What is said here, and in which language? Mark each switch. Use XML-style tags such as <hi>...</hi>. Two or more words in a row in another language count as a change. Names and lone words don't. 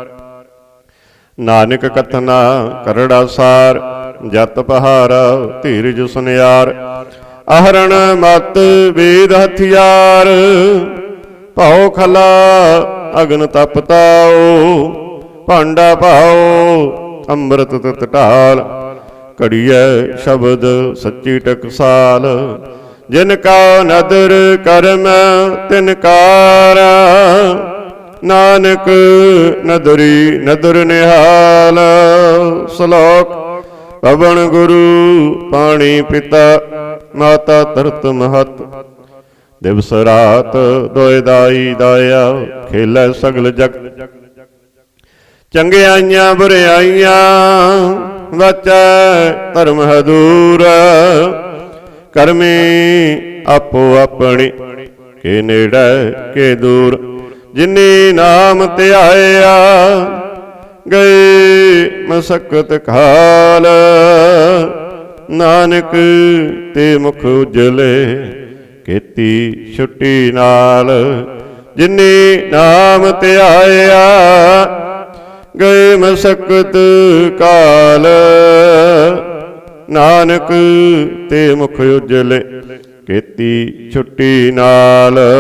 <pa>ਨਾਨਕ ਕਥਨਾ ਕਰੜਾ ਸਾਰ, ਜਤ ਪਹਾਰਾ ਧੀਰਜ ਸੁਨਿਆਰ, ਆਹਰਣ ਮਤ ਵੇਦ ਹਥਿਆਰ, ਭਾਓ ਖਲਾ ਅਗਨ ਤਪ ਤਾਓ, ਭਾਂਡਾ ਭਾਓ ਅੰਮ੍ਰਿਤ ਤਿਤ ਢਾਲ, ਘੜੀਐ ਸ਼ਬਦ ਸੱਚੀ ਟਕਸਾਲ, ਜਿਨਕਾ ਨਦਰ ਕਰਮ ਤਿਨਕਾਰ, ਨਾਨਕ ਨਦਰੀ ਨਦਰ ਨਿਹਾਲ, ਸ਼ਲੋਕ ਪਵਨ ਗੁਰੂ ਪਾਣੀ ਪਿਤਾ, ਮਾਤਾ ਤਰਤ ਮਹਤ, ਦਿਵਸ ਰਾਤ ਦੋਏ ਦਾਈ ਦਾਇਆ, ਖੇਲੈ ਸਗਲ ਜਗ, ਚੰਗਿਆਈਆਂ ਬੁਰਿਆਈਆਂ ਵਾਚੈ ਧਰਮ ਹਦੂਰ, ਕਰਮੀ ਆਪੋ ਆਪਣੀ, ਕੇ ਨੇੜੇ ਕੇ ਦੂਰ, ਜਿੰਨੀ ਨਾਮ ਧਿਆਇਆ, ਗਏ ਮਸਕਤ ਖਾਲ, ਨਾਨਕ ਤੇ ਮੁਖ ਉਜਲੇ, ਕੇਤੀ ਛੁੱਟੀ ਨਾਲ, ਜਿੰਨੀ ਨਾਮ ਧਿਆਇਆ, ਗਏ ਮਸਕਤ ਕਾਲ, ਨਾਨਕ ਤੇ ਮੁਖ ਉਜਲੇ, ਕੇਤੀ ਛੁੱਟੀ ਨਾਲ।</pa>